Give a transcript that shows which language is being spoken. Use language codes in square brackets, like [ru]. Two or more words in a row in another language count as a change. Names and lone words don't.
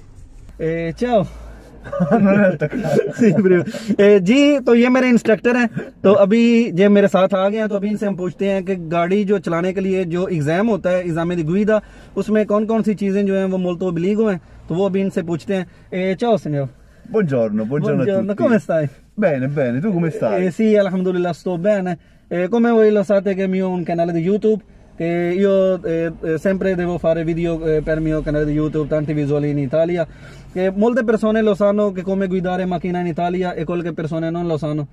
[hi] चाओ जी, तो ये मेरे इंस्ट्रक्टर हैं, तो अभी ये मेरे साथ आ गए हैं। तो अभी इनसे हम पूछते हैं कि गाड़ी जो चलाने के लिए जो एग्जाम होता है [it] esame di guida, [hi] उसमें कौन कौन सी चीजें जो हैं वो [it] molto obbligo [hi] हैं। तो वो अभी इनसे पूछते हैं। [it] ciao signor. Buongiorno a tutti. Come stai? Bene, tu come stai? Sì, alhamdulillah sto bene. Come voi lo sapete che mio un canale di YouTube, che io sempre devo fare video per il mio canale di YouTube, tanti visuali in Italia, che molte persone lo sanno che come guidare macchina in Italia e qualche persone non lo sanno.